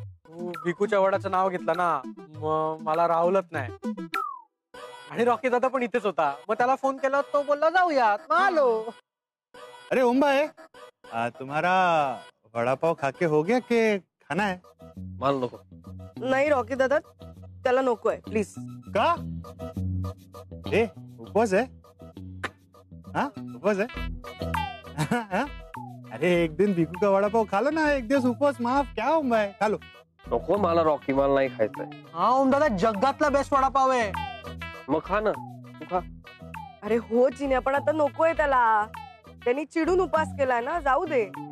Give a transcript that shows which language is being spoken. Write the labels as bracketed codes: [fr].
[mr] तू भिकूच्या वडाचं नाव घेतलं ना, मला राहुलच नाही. आणि रॉकी दादा पण इथेच होता, मग त्याला फोन केला, तो बोलला जाऊयात, मग आलो. [hi] अरे ओम भाई, तुम्हारा वड़ा पाव खाके हो गया के खाना है? [mr] मला नको. नाही रॉकी दादा, त्याला नकोय प्लीज. [hi] का? ए उपवास है? हाँ उपवास है? हाँ? अरे एक दिन भिकू का वड़ा पाव खा लो ना, [mr] एक दिवस उपवास माफ. [hi] क्या ओम भाई, खा लो. [mr] नको मला रॉकी, मला नाही खायचंय. हा ओम दादा, जगातला बेस्ट वडापाव आहे. मग खा ना, तू खा. अरे हो चिन्या, पण आता नकोय त्याला. त्यांनी चिडून उपवास केलाय ना, जाऊ दे.